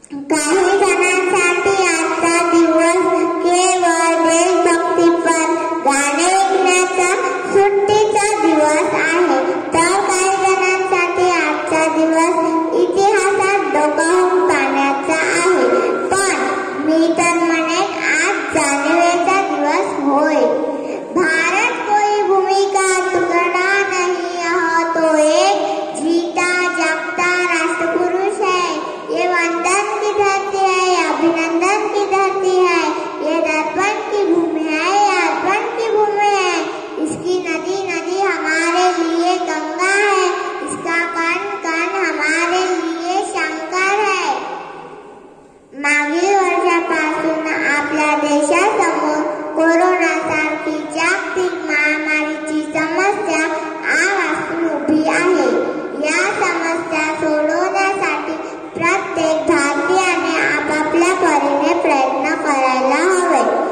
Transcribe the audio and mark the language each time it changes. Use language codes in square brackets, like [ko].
[mr] काही जणांसाठी आजचा दिवस केवळ देशभक्तीपर गाणे ऐकण्याचा, सुट्टीचा दिवस आहे, तर काही जणांसाठी आजचा दिवस इतिहासात डोकावून पाहण्याचा आहे. पण मी तर म्हणेन आज जाणीवेचा दिवस होय. [hi] भारत कोई भूमि का टुकड़ा नहीं, यह तो एक जीता जागता राष्ट्रपुरुष है. ये वंदन की धरती है, अभिनंदन की धरती है. ये दर्पण की भूमि है, ये अर्पण की भूमि है. इसकी नदी नदी हमारे लिए गंगा है, इसका कण कण हमारे लिए शंकर है. [mr] मागील वर्षापासून आपल्या देशासमोर कोरोनासारखी जागतिक महामारीची समस्या आवासून उभी आहे. या समस्या सोडवण्यासाठी प्रत्येक भारतीयाने आपापल्या परीने प्रयत्न करायला हवे.